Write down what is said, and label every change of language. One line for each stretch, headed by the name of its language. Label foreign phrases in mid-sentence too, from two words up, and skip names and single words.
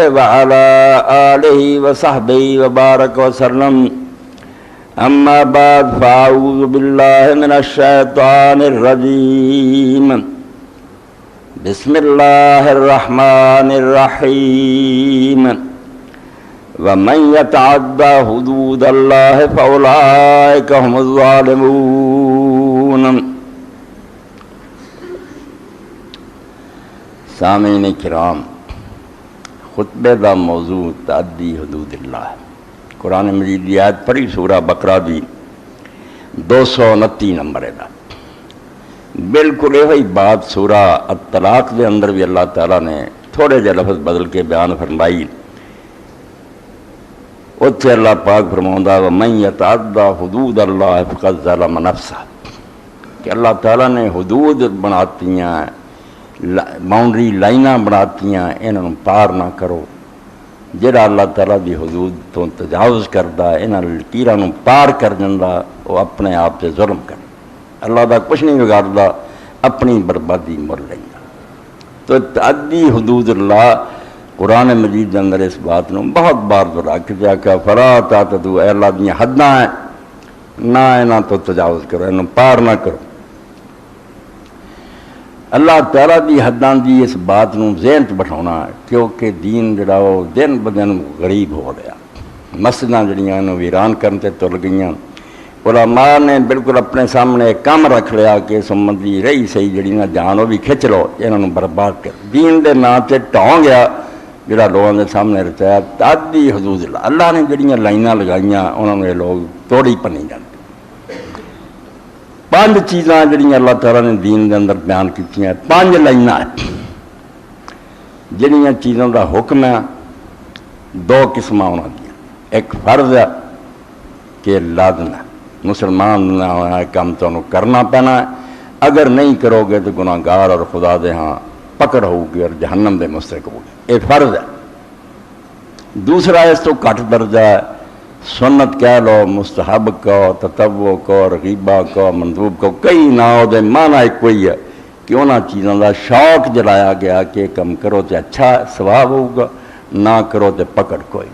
Arabic: وعلى آله وصحبه وبارك وسلم أما بعد فأعوذ بالله من الشيطان الرجيم بسم الله الرحمن الرحيم ومن يتعدى حدود الله فأولئك هم الظالمون.
Punjabi: سامعین کرام، خطبے دا موضوع
Arabic: تعدی حدود اللہ.
Punjabi: قرآن مجید دی آیت پڑھی سورہ بقرہ دی 229 نمبر ہے. بالکل یہی بات سورہ الطلاق دے اندر بھی اللہ تعالیٰ نے تھوڑے جے لفظ بدل کے بیان فرمائی. اتھے اللہ پاک فرماؤندا
Arabic: وَمَن يَتَعَدَّى حُدُودَ اللَّهِ فَقَدْ ظَلَمَ نَفْسَهُ
Punjabi: کہ اللہ تعالیٰ نے حدود بناتی ہیں،
English: boundary lines
Punjabi: بناتی ہیں، انہوں پار نہ کرو. جڑا اللہ تعالیٰ دی حدود تو تجاوز کردا ہے، انہاں لکیراں نوں پار کر جاندا، وہ اپنے آپ سے ظلم کر اللہ دا کچھ نہیں بگاڑدا، اپنی بربادی مول لیندا. تو
Arabic: تعدی حدود اللہ
Punjabi: قرآن مجید کے اندر اس بات نوں بہت بار دہرا کے آکھیا
Arabic: فلا تعتدوا،
Punjabi: اے اللہ دیاں حداں ہیں، نہ انہاں تو تجاوز کرو، انہاں پار نہ کرو. اللہ تعالیٰ دی حداں دی اس بات نوں ذہن چ بٹھاؤنا ہے، کیونکہ دین جڑا وہ دن بدن غریب ہو رہا. مسجداں جڑیاں نوں ویران کرن تے تل گئیاں. علماء نے بالکل اپنے سامنے ایک کام رکھ لیا کہ اس امت دی رہی صحیح جڑی نہ جان وہ بھی کھچ لو، انہاں نوں برباد کر. دین دے نام تے ٹھاؤ گیا جڑا لوگوں کے سامنے رچایا
Arabic: تعدی حدود اللہ.
Punjabi: اللہ نے جڑیاں لائناں لگائیاں انہوں نے لوگ توڑی پنی جاندے. 5 چیزاں جڑیاں اللہ تعالیٰ نے دین دے اندر بیان کیتیاں، 5 لائناں جڑیاں چیزوں دا حکم ہے. 2 قسماں انہاں دیاں، ایک فرض ہے کہ لازم ہے، مسلمان نہ ہونا کام تانوں کرنا پینا ہے، اگر نہیں کرو گے تو گناہ گار اور خدا دے ہاں پکڑ ہوگی اور جہنم دے مستحق ہوگی. یہ فرض ہے. دوسرا اس تو کٹ درجہ ہے، سنت کہہ لو، مستحب کہو، تطوع کہو، رغیبہ کہو، مندوب کہو، کئی ناؤ دے معنی ایک کوئی ہے کہ انہاں چیزوں کا شوق جلایا گیا کہ کم کرو تو اچھا ثواب ہوگا، نہ کرو تو پکڑ کوئی.